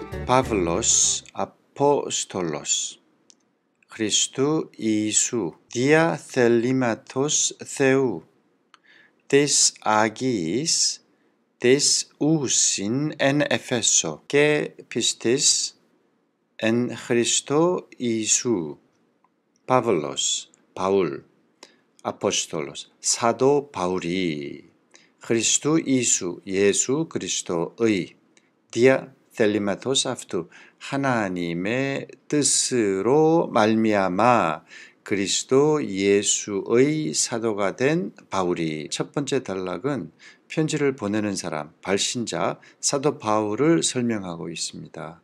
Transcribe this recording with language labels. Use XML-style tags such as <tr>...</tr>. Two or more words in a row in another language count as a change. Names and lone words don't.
<el>Παῦλος ἀπόστολος Χριστοῦ Ἰησοῦ διὰ θελήματος Θεού τοῖς ἁγίοις τοῖς οὖσιν ἐν Ἐφέσῳ και πιστής εν Χριστώ Ιησού. Pavlos,</el> <ko>바울, 아포스톨로스, 사도 바울이 그리스도 이수, 예수 그리스도의</ko> <el>διὰ θελήματος αὐτοῦ</el> <ko>하나님의 뜻으로 말미암아 그리스도 예수의 사도가 된 바울이 첫 번째 단락은 편지를 보내는 사람, 발신자 사도 바울을 설명하고 있습니다.</ko>